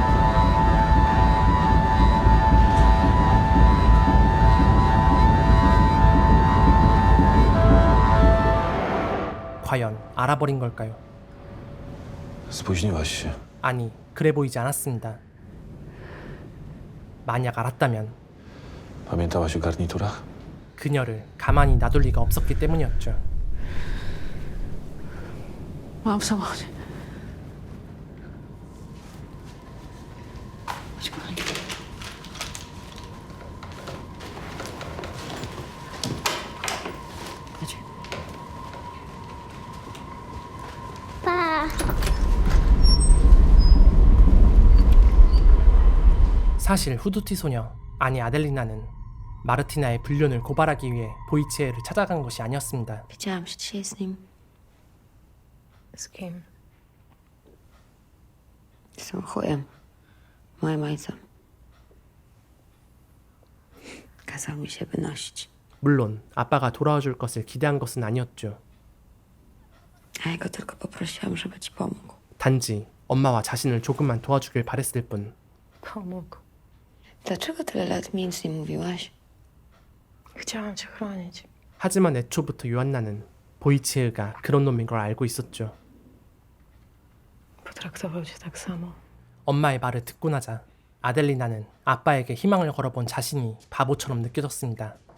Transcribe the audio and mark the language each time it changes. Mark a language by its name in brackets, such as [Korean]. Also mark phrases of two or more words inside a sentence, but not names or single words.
[Korean] 과연 알아버린 걸까요? [Polish] Spóźniłaś się. [Korean] 아니, 그래 보이지 않았습니다. 만약 알았다면 [Polish] Pamiętałaś o garniturach? [Korean] 그녀를 가만히 놔둘 리가 없었기 때문이었죠. [Polish] Mam w samochodzie. Chodź, kochani. Chodź. [Korean] 사실 후드티 소녀, 아니 아델리나는 마르티나의 불륜을 고발하기 위해 보이치에를 찾아간 것이 아니었습니다. [Polish] Widziałam się dzisiaj z nim. Z kim? Z tym chujem. Moim ojcem. Kazał mi się wynosić. [Korean] 물론 아빠가 돌아와 줄 것을 기대한 것은 아니었죠. [Polish] A ja go tylko poprosiłam, żeby ci pomógł. [Korean] 단지 엄마와 자신을 조금만 도와주길 바랬을 뿐. [Polish] Pomógł. Dlaczego tyle lat mi nic nie mówiłaś? Chciałam cię chronić. [Korean] 하지만 애초부터 요한나는 보이치에가 그런 놈인 걸 알고 있었죠. [Polish] Potraktował cię tak samo. [Korean] 엄마의 말을 듣고 나자 아델리나는 아빠에게 희망을 걸어본 자신이 바보처럼 느껴졌습니다.